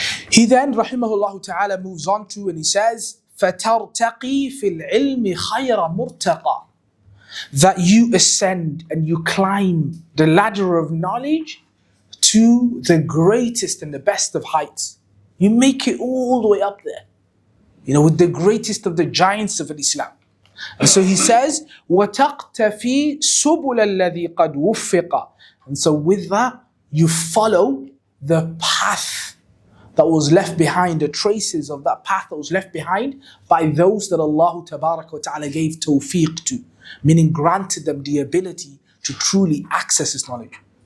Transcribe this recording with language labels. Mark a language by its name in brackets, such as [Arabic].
[English] He then, rahimahullah ta'ala, moves on to and he says, [Arabic] فَتَرْتَقِي فِي الْعِلْمِ خَيْرَ مُرْتَقَى. [English] That you ascend and you climb the ladder of knowledge to the greatest and the best of heights. You make it all the way up there, with the greatest of the giants of Islam. And so he says, [Arabic] وَتَقْتَفِي سُبُلَ الَّذِي قَدْ وُفِّقَ. [English] And so with that, you follow the path that was left behind, the traces of that path that was left behind by those that Allah Tabaraka wa Ta'ala gave tawfiq to, meaning granted them the ability to truly access this knowledge.